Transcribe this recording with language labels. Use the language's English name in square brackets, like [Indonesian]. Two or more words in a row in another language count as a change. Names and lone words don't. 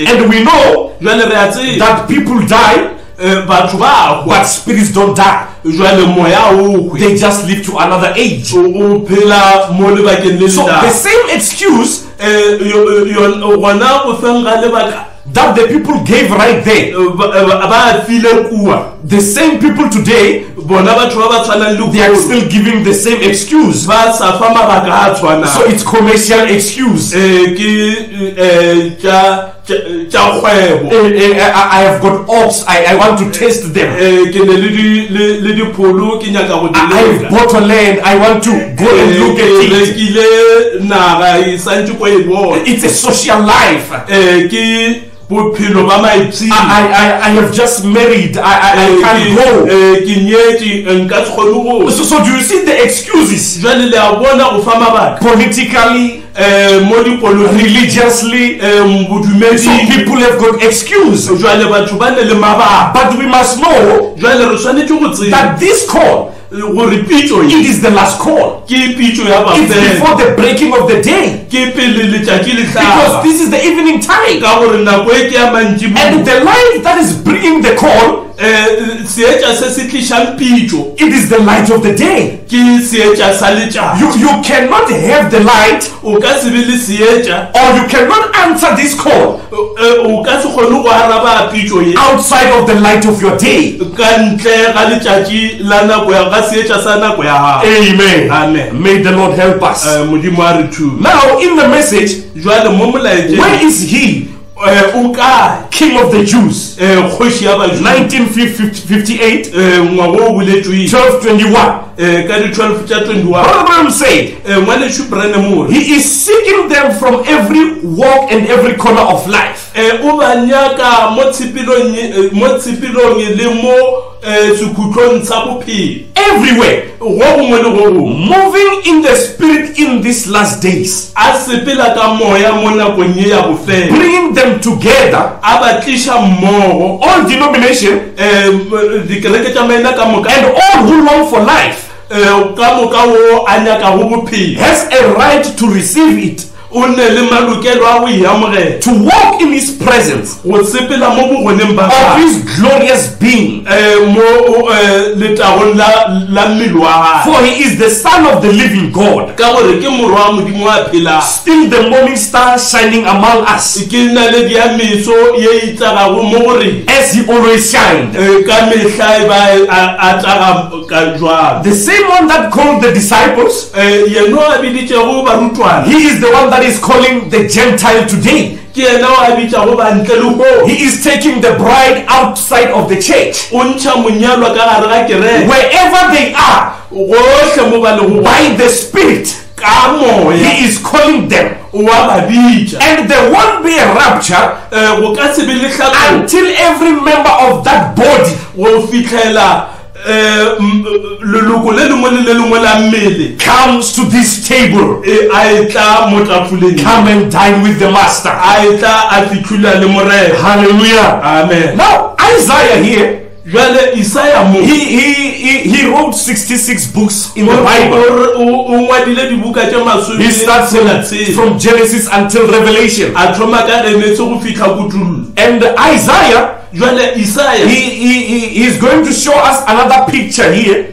[English] And we know [Northern Sotho] Jwale re a tseba [English] that people die, [Northern Sotho] batho ba [English] but spirits don't die. [Northern Sotho] jwale moya o hwe [English] They just live to another age. [Northern Sotho] o phela mo lebakeng le [English] So the [Northern Sotho] lena [English] same excuse [Northern Sotho] gona go feng ga lebaka [English] that the people gave right there, [Northern Sotho] ba file kua [English] the same people today, [Northern Sotho] bona batho ba ba tshwanang [English] they are [Northern Sotho] le [English] still giving the same excuse. [Northern Sotho] ba sa fa mabaka a [English] So [Northern Sotho] tshwanang. [English] it's commercial excuse. [Northern Sotho] Ke tša kgwebo [English] I have got ox, I want to test them. [Northern Sotho] ke ne le dipholo ke nyaka go [English] I have bought a land, I want to go and look at it. [Northern Sotho] rekile naga e santse ko e bona [English] It's a social life. [Northern Sotho] ke bophelo ba maitseng [English] I have just married, I can't go. [Northern Sotho] ke nyetse nka se kgone go [English] So do you see the excuses? [Northern Sotho] jwale le a bona go fa mabaka [English] Politically, [Northern Sotho] mo dipoloti [English] religiously, some [Northern Sotho] bodumeding [English] people have got excuse. [Northern Sotho] jwale batho ba ne le mabaka [English] But we must know [Northern Sotho] jwale re tshwanetse go tseba [English] that this call, [Northern Sotho] gore pitso [English] it is the last call. [Northern Sotho] ke pitso ya [English] It's [Northern Sotho] bafela [English] before the breaking of the day. [Northern Sotho] ke pele letšatši le [English] Because [Northern Sotho] tlhaba [English] this is the evening time. [Northern Sotho] ka gore nako e ke ya mantši [English] And the light that is bringing the call, [Northern Sotho] seetša se se tlišang pitso [English] it is the light of the day. [Northern Sotho] ke seetša sa letšatši [English] You cannot have the light, [Northern Sotho] o ka se be le seetša [English] or you cannot answer this call [Northern Sotho] o ka se kgone go araba pitso ye [English] outside of the light of your day. [Northern Sotho] ka ntle ga letšatši la nako ya ga seetša sa nako ya gago. [English] Amen. Amen. May the Lord help us. [Northern Sotho] modimo a re thuse [English] Now, in the message, [Northern Sotho] jwale mo molaetšeng [English] where is he, [Northern Sotho] o kae [English] King of the Jews? [Northern Sotho] kgoši ya bajuda [English] 1958, [Northern Sotho] ngwago o boletšwe [English] 1221. [Northern Sotho] ka di 12 tša 21 [English] Brother Branham said, [Northern Sotho] ngwaletšwe Branham o re [English] he is seeking them from every walk and every corner of life. [Northern Sotho] o ba nyaka mo tshepelong le mo sekhutlong sa bophelo [English] Everywhere. [Northern Sotho] go gongwe le go gongwe [English] Moving in the spirit in these last days. [Northern Sotho] a sepela ka moya mo nakong ye ya bofela [English] Bringing them together, [Northern Sotho] a ba tliša mmogo [English] all denomination [Northern Sotho] dikereke tša maina ka moka [English] and all who long for life [Northern Sotho] ka moka o a nyakago bophelo [English] has a right to receive it, [Northern Sotho] o ne le malokelo a go iamogela [English] to walk in his presence [Northern Sotho] go sepela mo bogoneng ba [English] of [Northern Sotho] gagwe [English] his glorious being. [Northern Sotho] mo letagong la mmele wa gagwe [English] For he is the Son of the living God, [Northern Sotho] ka gore ke morwa wa modimo wa phelang [English] still the morning star shining among us, [Northern Sotho] ke naledi ya meso ye itsagago mo gore [English] as he always shined. [Northern Sotho] ka mehla e ba a tlaga ka jwalo [English] The same one that called the disciples, [Northern Sotho] yeno a biditšego barutwana [English] he is the one that is calling the Gentile today. [Northern Sotho] ke yena o a bitšago bantle le go [English] He is taking the bride outside of the church. [Northern Sotho] o ntšha monyalwa ka gare ga kereke [English] Wherever they are, [Northern Sotho] gohle mo ba lego [English] by the Spirit, [Northern Sotho] ka moya [English] he is calling them. [Northern Sotho] wa ba bitša [English] And there won't be a rapture [Northern Sotho] go ka se be le tlhako [English] until every member of that body [Northern Sotho] go fitlhela leloko le lengwe le le lengwe la mmele [English] comes to this table. [Northern Sotho] a e tla mo tafoleng [English] Come and dine with the Master. [Northern Sotho] a e tla a fitlhula le morena [English] Hallelujah. amen Now, Isaiah here, [Northern Sotho] jwale Isaya mo [English] he wrote 66 books in the Bible. [Northern Sotho] o ngwadile dibuka tše [English] He starts from Genesis until Revelation. [Northern Sotho] a thoma ka Genese go fitlha kutullo [English] And Isaiah, [Northern Sotho] jwale Isaya [English] he's going to show us another picture here.